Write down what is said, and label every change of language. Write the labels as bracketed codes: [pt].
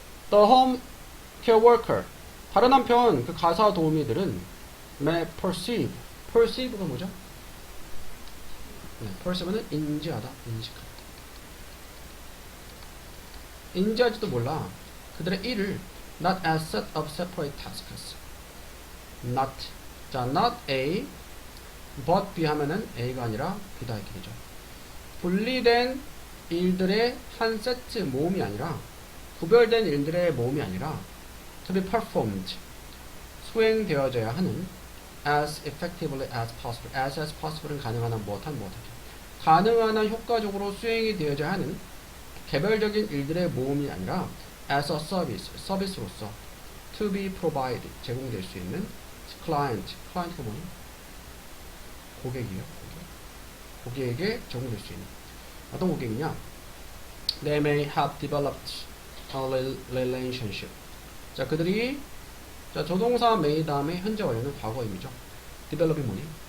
[en] The home care worker. [ko] 다른 한편 그 가사 도우미들은 [en] may perceive [ko] 가 뭐죠? 네, perceive는 인지하다, 인식하다. 인지하지도 몰라. 그들의 일을 [en] not as set of separate tasks. not. [ko] 자, [en] not A, but B [ko] 하면은 A가 아니라 B다 이렇게 되죠. 분리된 일들의 한 세트 모음이 아니라, 구별된 일들의 모음이 아니라 [en] to be performed, [ko] 수행되어져야 하는 [en] as effectively as possible. [ko] as possible은 가능한 한 무엇한 무엇하죠. 가능한 한 효과적으로 수행이 되어져야 하는 개별적인 일들의 모음이 아니라 [en] as a service, [ko] 서비스로서 [en] to be provided, [ko] 제공될 수 있는 client가 뭐니? 고객이요. 고객에게 제공될 수 있는 어떤 고객이냐? [en] They may have developed a relationship. [ko] 자, 그들이 자, 조동사 may 다음에 현재 완료는 과거임이죠. develop이 뭐니?